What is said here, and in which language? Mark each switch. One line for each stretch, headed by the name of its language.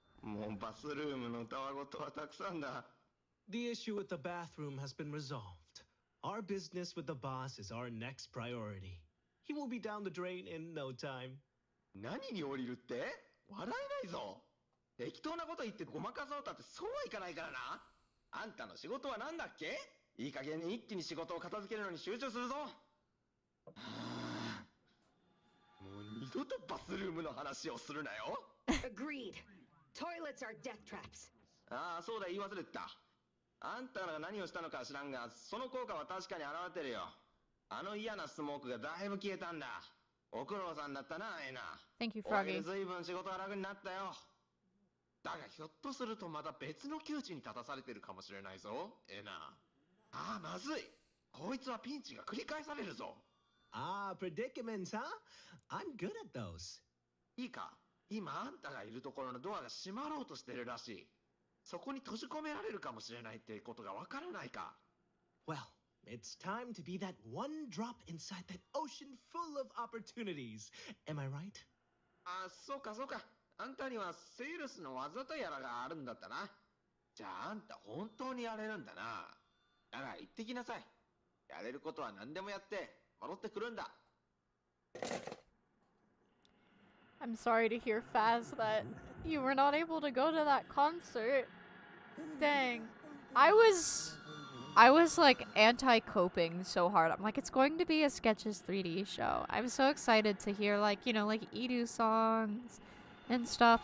Japanese: もうバスルームのたわごとはたくさんだ。
English: The issue with the bathroom has been resolved. Our business with the boss is our next priority. He will be down the drain in no time.
Japanese: 何に降りるって笑えないぞ。適当なこと言ってごまかそうたってそうはいかないからな。あんたの仕事は何だっけ？いい加減に一気に仕事を片付けるのに集中するぞ。はあ、もう二度とバスルームの話をするなよ。
English: Agreed. Toilets are death traps.
Japanese: ああ、そうだ、言い忘れてた。あんたが何をしたのか知らんが、その効果は確かに現れてるよ。あの嫌なスモークがだいぶ消えたんだ。ご苦労さんだったな、エナ。
English: Thank you,
Japanese: おかげ
English: Froggy.
Japanese: で随分仕事が楽になったよ。だがひょっとするとまた別の窮地に立たされてるかもしれないぞ、エナ。ああ、まずい。こいつはピンチが繰り返されるぞ。
English: Ah, predicaments, huh? I'm good at those.
Japanese: いいか、今あんたがいるところのドアが閉まろうとしてるらしい。そこに閉じ込められるかもしれないってことがわからないか。
English: Well, it's time to be that one drop inside that ocean full of opportunities. Am I right?
Japanese: ああ、そうかそうか。あんたにはセールスの技とやらがあるんだったな。じゃああんた本当にやれるんだな。だから行ってきなさい。やれることは何でもやって戻ってくるんだ。
English: I'm sorry to hear, Faz, that you were not able to go to that concert. Dang. I was like anti-coping so hard. I'm like, it's going to be a Sketches 3D show. I'm so excited to hear like, you know, like Edu songs and stuff.